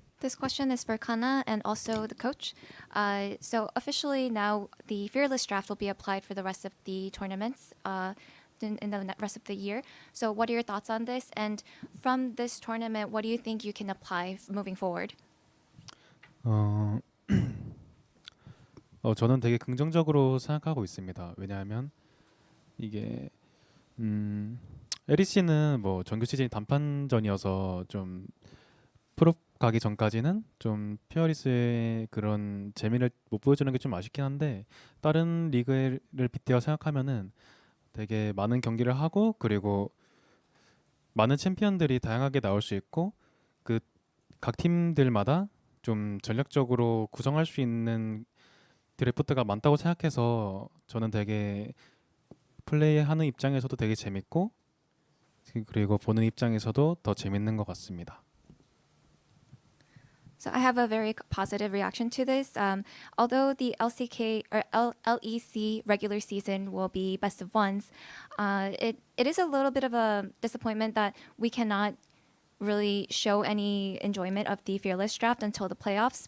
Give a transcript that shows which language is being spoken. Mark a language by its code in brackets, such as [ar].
[en] This question is for Canna and also the coach. So officially now the fearless draft will be applied for the rest of the tournaments in the rest of the year. So what are your thoughts on this? And from this tournament, what do you think you can apply moving forward? [ko] 저는 되게 긍정적으로 생각하고 있습니다. 왜냐하면 이게 LEC는 뭐 정규 시즌이 단판전이어서 좀 프로 가기 전까지는 좀 피어리스의 그런 재미를 못 보여주는 게 좀 아쉽긴 한데, 다른 리그를 빗대어 생각하면은 되게 많은 경기를 하고 그리고 많은 챔피언들이 다양하게 나올 수 있고 그 각 팀들마다 좀 전략적으로 구성할 수 있는 드래프트가 많다고 생각해서 저는 되게 플레이하는 입장에서도 되게 재밌고 그리고 보는 입장에서도 더 재밌는 것 같습니다. [en] So I have a very positive reaction to this. Although the LCK or LEC regular season will be best of ones, it is a little bit of a disappointment that we cannot really show any enjoyment of the fearless draft until the playoffs.